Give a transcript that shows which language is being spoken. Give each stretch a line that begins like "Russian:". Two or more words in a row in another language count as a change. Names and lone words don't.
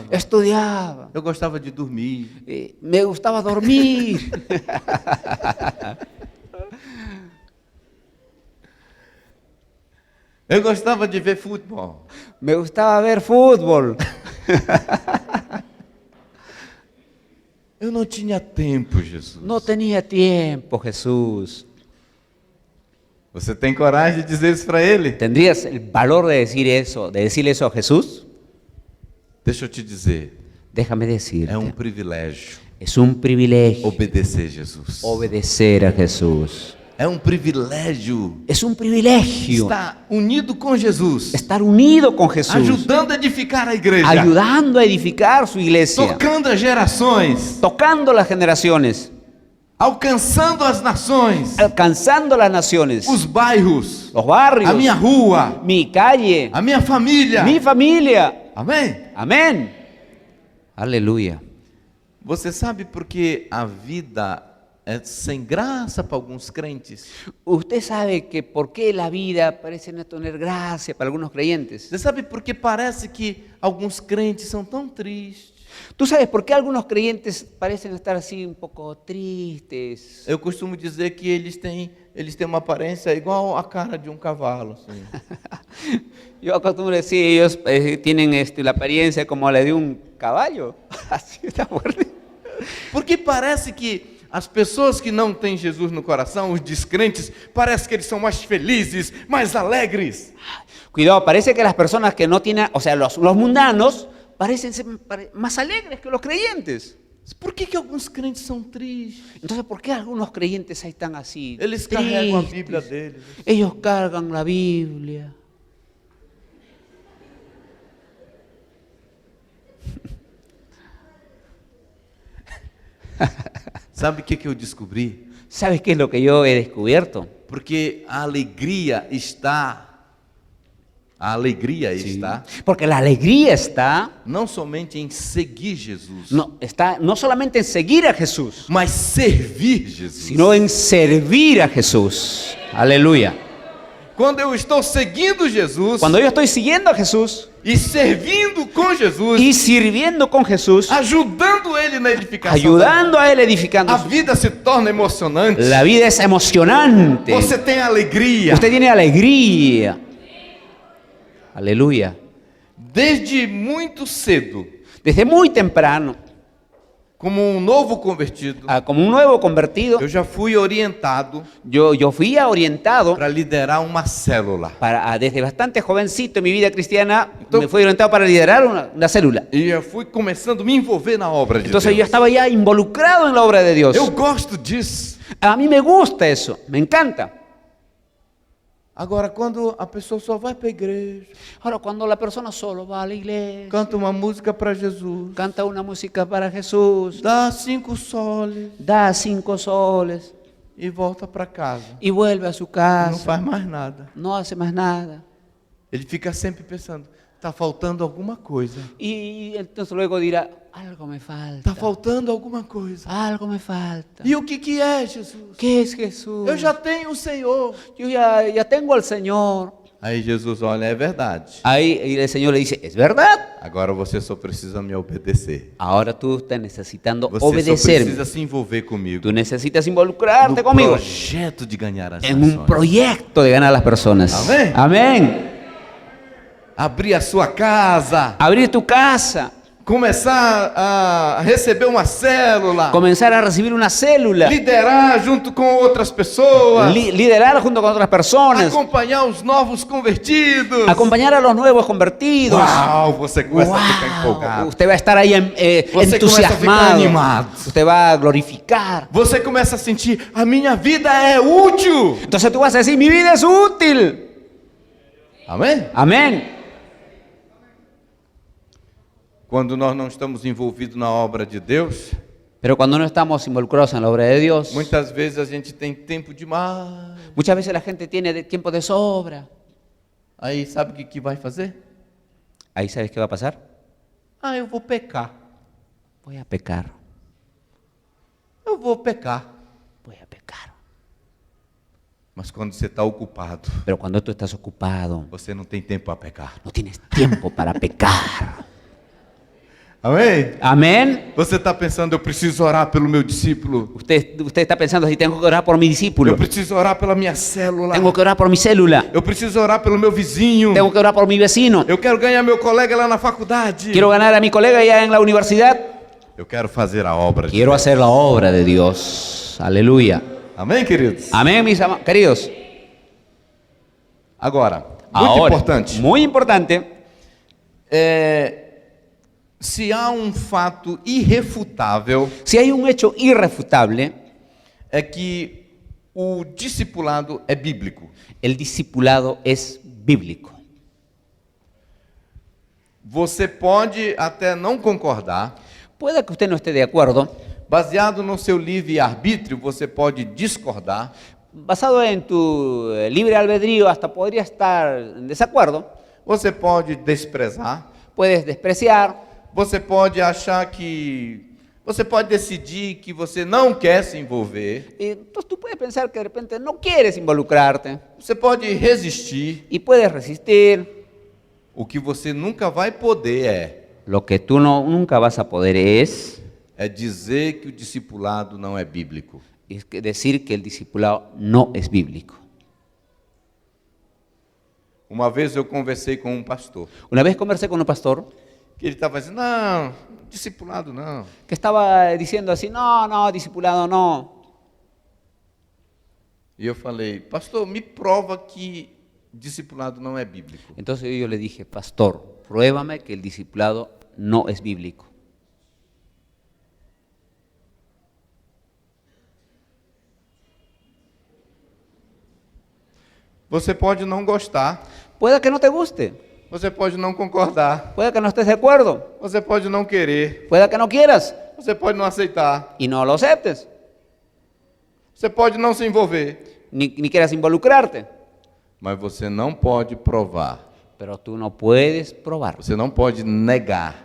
Spanish: estudiaba,
Portuguese: Eu gostava de dormir.
Spanish: me gustaba dormir.
Portuguese: Eu gostava de ver futebol.
Spanish: Me gustaba ver fútbol.
Portuguese: Eu não tinha tempo, Jesus.
Spanish: No tenía tiempo, Jesús.
Portuguese: Você tem coragem de dizer isso para ele?
Spanish: ¿Tendrías el valor de decirle eso a Jesús?
Portuguese: Deixa eu te dizer,
Spanish: Déjame decirte,
Portuguese: é privilégio
Spanish: es un privilegio
Portuguese: obedecer Jesus.
Spanish: obedecer a Jesús.
Portuguese: É privilégio
Spanish: Es un privilegio
Portuguese: estar unido com Jesus,
Spanish: estar unido con Jesús,
Portuguese: ajudando a edificar a igreja,
Spanish: ayudando a edificar su iglesia,
Portuguese: tocando as gerações,
Spanish: tocando las generaciones,
Portuguese: alcançando as nações,
Spanish: alcanzando las naciones,
Portuguese: os bairros,
Spanish: los barrios,
Portuguese: a minha rua,
Spanish: mi calle,
Portuguese: a minha família.
Spanish: mi familia.
Portuguese: Amém?
Spanish: Amén. Aleluya.
Portuguese: Você sabe por que a vida é sem graça para alguns crentes?
Spanish: Usted sabe que por qué la vida parece no tener gracia para algunos creyentes.
Portuguese: Você sabe por que parece que alguns crentes são tão tristes?
Spanish: ¿Tú sabes por qué algunos creyentes parecen estar así un poco tristes?
Portuguese: Eu costumo dizer que eles têm uma aparência igual a cara de cavalo. Assim.
Spanish: Yo acostumbro decir, ellos tienen la apariencia como la de un caballo. Así está fuerte.
Portuguese: Porque parece que as pessoas que não têm Jesus no coração, os descrentes, parece que eles são mais felizes, mais alegres.
Spanish: Cuidado, parece que las personas que no tienen, o sea, los mundanos, parecen ser más alegres que los creyentes.
Portuguese: Por que alguns crentes são tristes?
Spanish: Entonces, ¿por qué algunos creyentes ahí están así?
Portuguese: Eles carregam a
Spanish: tristes?
Portuguese: Bíblia deles.
Spanish: Ellos cargan la Biblia.
Portuguese: Sabe o que eu descobri?
Spanish: ¿Sabes qué es lo que yo he descubierto?
Portuguese: Porque a alegria está
Spanish: Porque la alegría está
Portuguese: não somente em seguir Jesus,
Spanish: no solamente en seguir a Jesús,
Portuguese: mas servir Jesus.
Spanish: sino en servir a Jesús. Aleluya.
Portuguese: Quando eu estou seguindo Jesus
Spanish: Cuando yo estoy siguiendo a Jesús
Portuguese: e servindo com Jesus,
Spanish: y sirviendo con Jesús,
Portuguese: ajudando Ele na edificação,
Spanish: ayudando a Él edificando,
Portuguese: a vida se torna emocionante.
Spanish: la vida es emocionante.
Portuguese: Você tem alegria.
Spanish: Usted tiene alegría. Aleluya.
Portuguese: Desde muito cedo,
Spanish: Desde muy temprano,
Portuguese: como novo convertido,
Spanish: como un nuevo convertido,
Portuguese: eu já fui orientado
Spanish: yo fui orientado
Portuguese: para liderar uma célula.
Spanish: desde bastante jovencito en mi vida cristiana, me fui orientado para liderar una célula.
Portuguese: E eu fui começando a me envolver na obra de
Spanish: Entonces yo
Portuguese: Deus.
Spanish: estaba ya involucrado en la obra de Dios.
Portuguese: Eu gosto disso.
Spanish: A mí me gusta eso, me encanta.
Portuguese: Agora, quando a pessoa só vai para a igreja,
Spanish: Ahora, cuando la persona solo va a la iglesia,
Portuguese: canta uma música para Jesus,
Spanish: canta una música para Jesús,
Portuguese: dá 5 soles
Spanish: da 5 soles
Portuguese: e volta para casa,
Spanish: y vuelve a su
Portuguese: não
Spanish: casa,
Portuguese: faz mais nada.
Spanish: no hace más nada.
Portuguese: Ele fica sempre pensando, está faltando alguma coisa.
Spanish: Y entonces luego dirá, algo me falta.
Portuguese: Está faltando alguma coisa.
Spanish: Algo me falta.
Portuguese: E o que é, Jesus?
Spanish: ¿Qué es Jesús?
Portuguese: Eu já tenho o Senhor.
Spanish: Yo ya tengo al Señor.
Portuguese: Aí Jesus olha, é verdade.
Spanish: Ahí el Señor le dice, es verdad.
Portuguese: Agora você só precisa me obedecer.
Spanish: Ahora tú estás necesitando
Portuguese: Você só
Spanish: obedecerme.
Portuguese: precisa se envolver comigo.
Spanish: Tú necesitas involucrarte
Portuguese: No
Spanish: conmigo
Portuguese: projeto de ganhar as
Spanish: en un
Portuguese: nações.
Spanish: proyecto de ganar a las personas. Amén. Amén.
Portuguese: Abrir a sua casa.
Spanish: Abrir tu casa.
Portuguese: começar a receber uma célula,
Spanish: comenzar a recibir una célula,
Portuguese: liderar junto com outras pessoas,
Spanish: liderar junto con otras personas,
Portuguese: acompanhar os novos convertidos.
Spanish: acompañar a los nuevos convertidos.
Portuguese: Uau, você começa a ficar empolgado.
Spanish: Usted va a estar ahí
Portuguese: Você começa a ficar entusiasmado.
Spanish: animado. Usted va a glorificar.
Portuguese: Você começa a sentir, a minha vida é útil.
Spanish: Entonces tú vas a decir, mi vida es útil.
Portuguese: Amém?
Spanish: Amén.
Portuguese: Quando nós não estamos envolvidos na obra de Deus,
Spanish: Pero cuando no estamos involucrados en la obra de Dios,
Portuguese: muitas vezes a gente tem tempo demais.
Spanish: muchas veces la gente tiene tiempo de sobra.
Portuguese: Aí sabe o que vai fazer?
Spanish: Ahí sabes qué va a pasar.
Portuguese: Eu vou pecar.
Spanish: Voy a pecar.
Portuguese: Eu vou pecar.
Spanish: Voy a pecar.
Portuguese: Mas quando você está ocupado,
Spanish: Pero cuando tú estás ocupado,
Portuguese: você não tem tempo para pecar.
Spanish: no tienes tiempo para pecar.
Portuguese: Amém?
Spanish: Amén.
Portuguese: Você está pensando, eu preciso orar pelo meu discípulo.
Spanish: Usted está pensando, si tengo que orar por mi discípulo,
Portuguese: Eu preciso orar pela minha célula.
Spanish: tengo que orar por mi célula,
Portuguese: Eu preciso orar pelo meu vizinho.
Spanish: tengo que orar por mi vecino,
Portuguese: Eu quero ganhar meu colega lá na faculdade.
Spanish: quiero ganar a mi colega ya en la universidad,
Portuguese: Eu quero fazer a obra de
Spanish: quiero hacer la obra de Dios. Aleluya.
Portuguese: Amém, queridos?
Spanish: Amén, mis queridos.
Portuguese: Agora, muito
Spanish: Ahora,
Portuguese: importante.
Spanish: muy importante,
Portuguese: Se há um fato irrefutável,
Spanish: si hay un hecho irrefutable,
Portuguese: é que o discipulado é bíblico.
Spanish: el discipulado es bíblico.
Portuguese: Você pode até não concordar,
Spanish: Puede que usted no esté de acuerdo,
Portuguese: baseado no seu livre-arbítrio, você pode discordar,
Spanish: basado en tu libre albedrío, hasta podría estar en desacuerdo,
Portuguese: você pode desprezar,
Spanish: puedes despreciar,
Portuguese: você pode achar que... Você pode decidir que você não quer se envolver,
Spanish: entonces tú puedes pensar que de repente no quieres involucrarte
Portuguese: você pode resistir.
Spanish: y puedes resistir.
Portuguese: O que você nunca vai poder
Spanish: Lo que tú nunca vas a poder es
Portuguese: dizer que o discipulado não é bíblico.
Spanish: decir que el discipulado no es bíblico.
Portuguese: Uma vez eu conversei com um pastor,
Spanish: Una vez conversé con un pastor
Portuguese: que ele estava dizendo, não, discipulado não.
Spanish: que estaba diciendo así, no, discipulado no.
Portuguese: E eu falei, pastor, me prova que discipulado não é bíblico.
Spanish: Entonces yo le dije, pastor, pruébame que el discipulado no es bíblico.
Portuguese: Você pode não gostar,
Spanish: Puede que no te guste,
Portuguese: você pode não concordar,
Spanish: puede que no estés de acuerdo,
Portuguese: você pode não querer,
Spanish: puede que no quieras
Portuguese: você pode não aceitar,
Spanish: y no lo aceptes,
Portuguese: você pode não se envolver,
Spanish: ni quieras involucrarte,
Portuguese: mas você não pode provar,
Spanish: pero tú no puedes probar
Portuguese: você não pode negar